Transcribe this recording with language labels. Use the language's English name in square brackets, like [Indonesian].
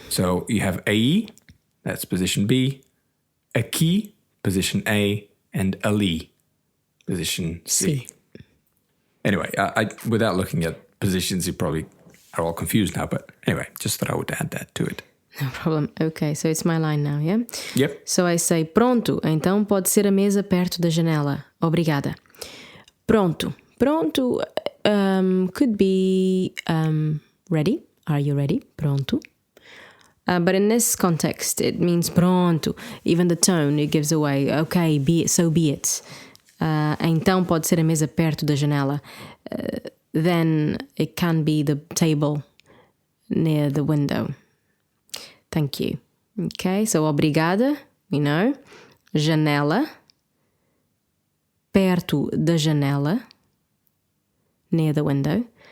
[English] So you have AE, that's position B, aqui, position A, and ali, position C. Anyway, I without looking at positions, you probably are all confused now. But anyway, just thought I would add that to it. No problem. Okay, so it's my line now, yeah? Yep. So I say, [Portuguese] pronto, então pode ser a mesa perto da janela. Obrigada. Pronto. [English] Pronto could be ready. Are you ready? Pronto. But in this context, it means pronto. Even the tone, it gives away. Okay, be it, so be it. [Portuguese] Então pode ser a mesa perto da janela. [English] Then it can be the table near the window. Thank you. Okay, so obrigada, we know. [Portuguese] Janela. Perto da janela. [English] Near the window.